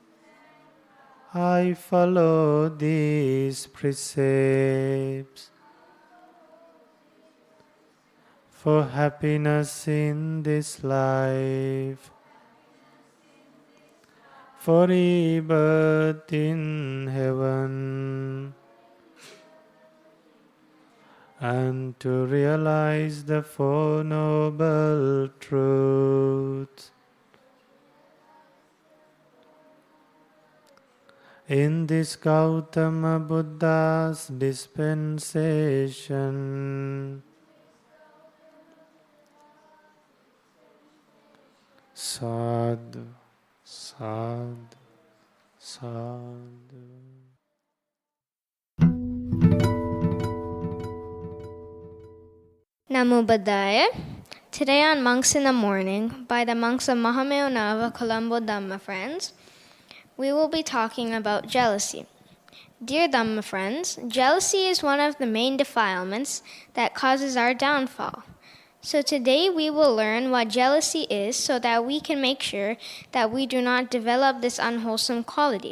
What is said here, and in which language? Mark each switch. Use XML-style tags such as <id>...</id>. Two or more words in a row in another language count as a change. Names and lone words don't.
<en>I follow these precepts for happiness in this life, for rebirth in heaven, and to realize the Four Noble Truths. In this Gautama Buddha's dispensation,</en> <pi>sadhu, sadhu, sadhu. Namo Buddhaya.</pi> <en>Today on Monks in the Morning, by the monks of Mahamayonava, Colombo Dhamma Friends, we will be talking about jealousy. Dear Dhamma friends, jealousy is one of the main defilements that causes our downfall. So today we will learn what jealousy is so that we can make sure that we do not develop this unwholesome quality.</en>